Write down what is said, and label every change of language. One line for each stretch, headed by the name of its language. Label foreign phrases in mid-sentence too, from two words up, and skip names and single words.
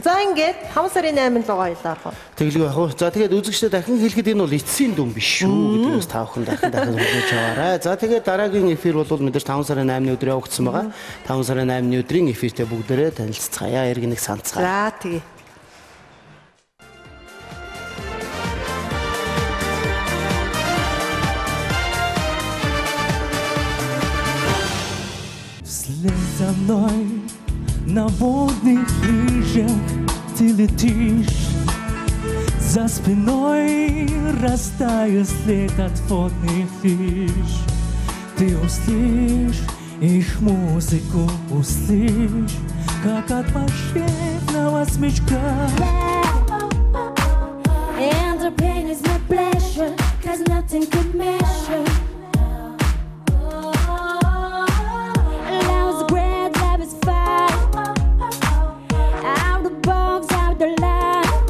Mongolian: За ингээд 5 сарын 8-нд лугаа хэлээ орох. Тэглэг явах уу. За тэгээд үзэгчдэд дахин хэлэхэд энэ бол эцсийн дүн биш шүү гэдгээс та бүхэн дахин хэлж аваарай. За тэгээд дараагийн эфир бол мэдээж 5 сарын 8-ны өдөр явагдсан байгаа. 5 сарын 8-ны өдрийн эфиртэй бүгдээрээ танилццгаая. Эрг нэг санацгаая. За тэгээ.
Russian: Вслед за мной на водных лыжах ты летишь, за спиной растает след от водных фиш. Ты услышь их музыку, услышь, как от волшебного смычка.
English: And the pain is my pleasure, 'cause nothing could measure. Love's great, love is fine. Out the box, out the line.